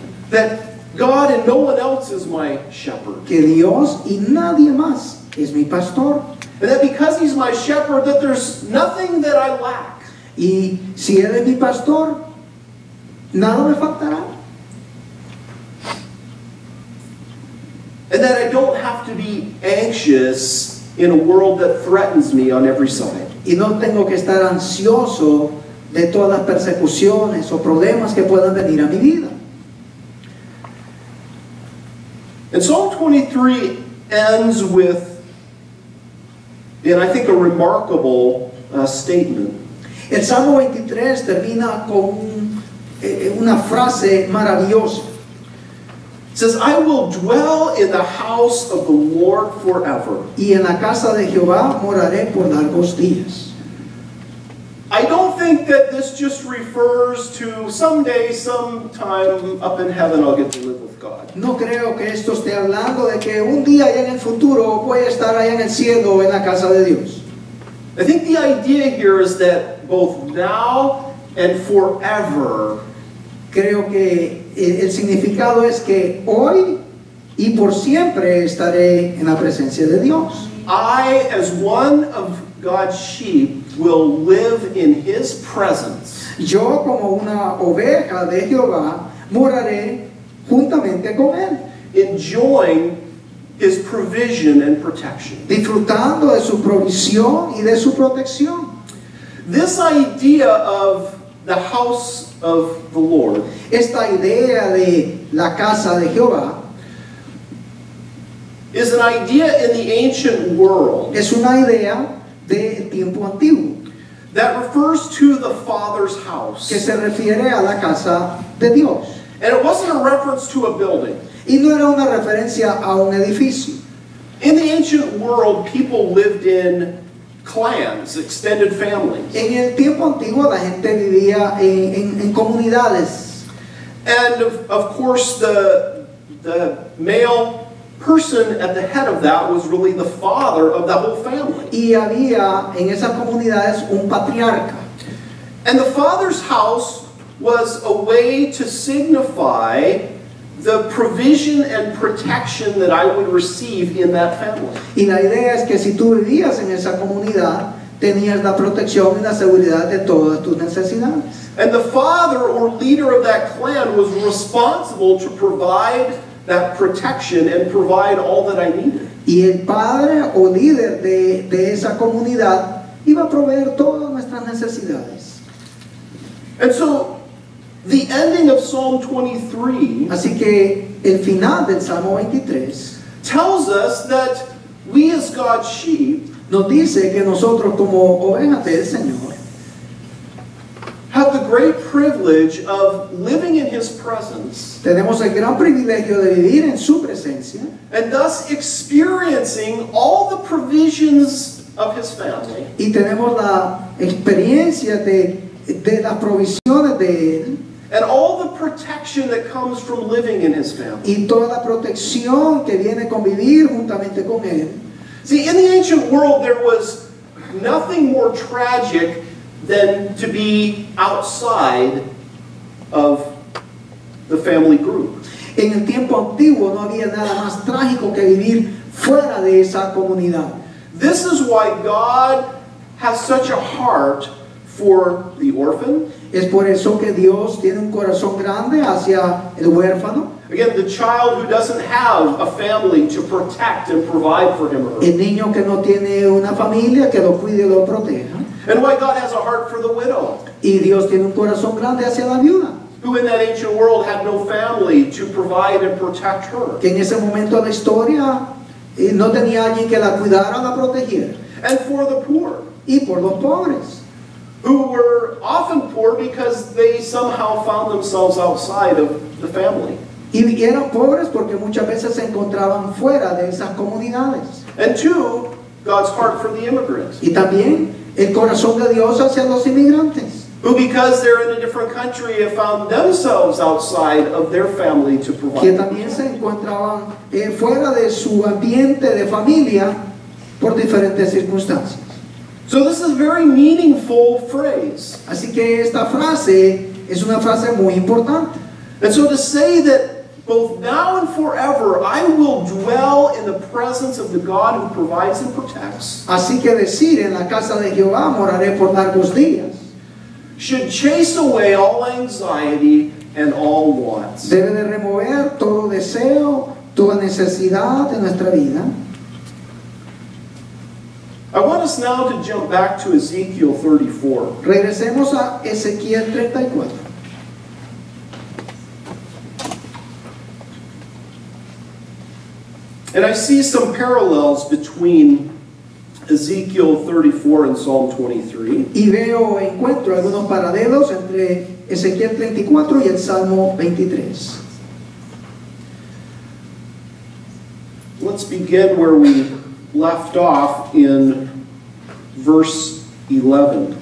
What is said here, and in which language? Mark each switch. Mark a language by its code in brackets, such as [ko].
[en] That God and no one else is my shepherd. [es] Que Dios y nadie más es mi pastor. [en] And that because He's my shepherd, that there's nothing that I lack. [es] Y si Él es mi pastor, nada me faltará. [en] And that I don't have to be anxious in a world that threatens me on every side. [es] Y no tengo que estar ansioso de todas las persecuciones o problemas que puedan venir a mi vida. [en] And Psalm 23 ends with, and I think, a remarkable statement. [es] El Salmo 23 termina con una frase maravillosa. [en] It says, I will dwell in the house of the Lord forever. [es] Y en la casa de Jehová moraré por largos días. [en] I don't think that this just refers to someday, sometime up in heaven I'll get to live with God. [es] No creo que esto esté hablando de que un día allá en el futuro voy a estar allá en el cielo o en la casa de Dios. [en] I think the idea here is that both now and forever, [es] Creo que el significado es que hoy y por siempre estaré en la presencia de Dios. [en] I, as one of God's sheep, will live in His presence. [es] Yo como una oveja de Jehová moraré juntamente con Él, [en] enjoying His provision and protection. [es] disfrutando de su provisión y de su protección. [en] This idea of the house of the Lord [es] Esta idea de la casa de Jehová [en] is an idea in the ancient world [es] es una idea del tiempo antiguo [en] that refers to the Father's house. [es] que se refiere a la casa de Dios. [en] And it wasn't a reference to a building. [es] Y no era una referencia a un edificio. [en] In the ancient world, people lived in clans, extended families. [es] En el tiempo antiguo la gente vivía en comunidades. [en] And of course, the male person at the head of that was really the father of the whole family. [es] Y había en esas comunidades un patriarca. [en] And the father's house was a way to signify the provision and protection that I would receive in that family. [es] Y la idea es que si tú vivías en esa comunidad, tenías la protección y la seguridad de todas tus necesidades. [en] And the father or leader of that clan was responsible to provide that protection and provide all that I needed. [es] Y el padre o líder de esa comunidad iba a proveer todas nuestras necesidades. [en] And so the ending of Psalm 23 [es] Así que el final del Salmo 23 [en] tells us that we as God's sheep [es] nos dice que nosotros como ovejas del Señor [en] have the great privilege of living in His presence [es] tenemos el gran privilegio de vivir en su presencia [en] and thus experiencing all the provisions of His family. [es] y tenemos la experiencia de las provisiones de Él [en] And all the protection that comes from living in His family. [es] y toda la protección que viene con vivir juntamente con Él. [en] See, in the ancient world, there was nothing more tragic than to be outside of the family group. [es] En el tiempo antiguo no había nada más trágico que vivir fuera de esa comunidad. [en] This is why God has such a heart for the orphan. [es] Es por eso que Dios tiene un corazón grande hacia el huérfano, [en] Again, the child who doesn't have a family to protect and provide for him or her. [es] el niño que no tiene una familia que lo cuide y lo proteja. [en] And why God has a heart for the widow, [es] Y Dios tiene un corazón grande hacia la viuda, [en] who in that ancient world had no family to provide and protect her. [es] que en ese momento de la historia no tenía alguien que la cuidara o la protegiera. [en] And for the poor, [es] Y por los pobres, [en] who were often poor because they somehow found themselves outside of the family. [es] y eran pobres porque muchas veces se encontraban fuera de esas comunidades. [en] And two, God's heart for the immigrant, [es] Y también el corazón de Dios hacia los inmigrantes, [en] who because they're in a different country have found themselves outside of their family to [es] que [en] provide. [es] también se encontraban fuera de su ambiente de familia por diferentes circunstancias. [en] So this is a very meaningful phrase. [es] Así que esta frase es una frase muy importante. [en] And so to say that both now and forever I will dwell in the presence of the God who provides and protects [es] Así que decir en la casa de Jehová moraré por largos días [en] should chase away all anxiety and all wants. [es] debe de remover todo deseo, toda necesidad de nuestra vida. [en] I want us now to jump back to Ezekiel 34. [es] Regresemos a Ezequiel 34. [en] And I see some parallels between Ezekiel 34 and Psalm 23. [es] Y encuentro algunos paralelos entre Ezequiel 34 y el Salmo 23. [en] Let's begin where we left off in verse 11.